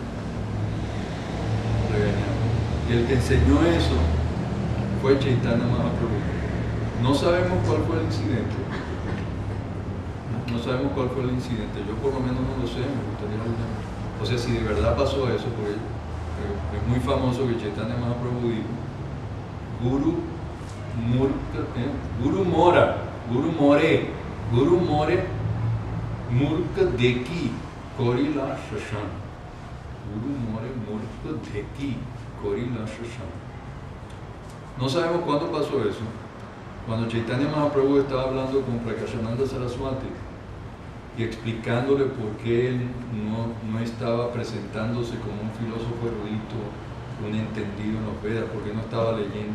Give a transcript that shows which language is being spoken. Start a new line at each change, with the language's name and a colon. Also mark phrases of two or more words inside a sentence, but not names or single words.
Spanish: Y el que enseñó eso fue Chaitanya Mahaprabhu. No sabemos cuál fue el incidente. No sabemos cuál fue el incidente. Yo por lo menos no lo sé, me gustaría saber. O sea, si de verdad pasó eso, porque es muy famoso que Chaitanya Mahaprabhu dijo,
Bangla: গুরু মোরে মূর্খ দেখি করিলা শাসন. গুরু মোরে মূর্খ দেখি করিলা শাসন.
Spanish: No sabemos cuándo pasó eso. Cuando Chaitanya Mahaprabhu estaba hablando con Prakashananda Saraswati y explicándole por qué él no estaba presentándose como un filósofo erudito, un entendido en los Vedas, porque no estaba leyendo.